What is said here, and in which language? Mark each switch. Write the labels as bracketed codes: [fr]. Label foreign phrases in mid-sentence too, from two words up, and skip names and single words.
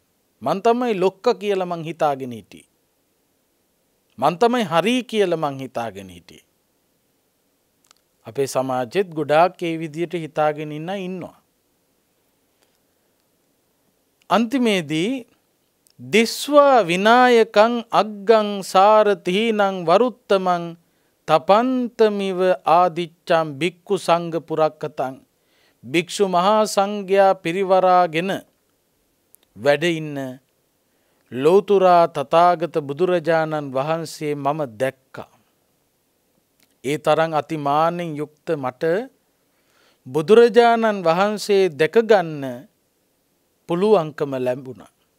[si] මං තමයි ලොක්කා කියලා මං හිතාගෙන හිටියේ. මං තමයි හරි කියලා මං හිතාගෙන හිටියේ. අපේ සමාජෙත් ගොඩාක් ඒ විදියට හිතාගෙන ඉන්නවා. අන්තිමේදී [pi] දිස්වා විනායකං අග්ගං සාරතිහිනං වරුත්තමං තපන්තමිව ආදිච්චම් බික්කු සංඝ පුරක්කතං [si] භික්ෂු මහා සංඝයා පිරිවරාගෙන වැඩ ඉන්න ලෝතුරා තථාගත බුදුරජාණන් වහන්සේ මම දැක්කා. ඒ තරම් අතිමානෙන් යුක්ත මට බුදුරජාණන් වහන්සේ දැක ගන්න පුළුවන්කම ලැබුණා.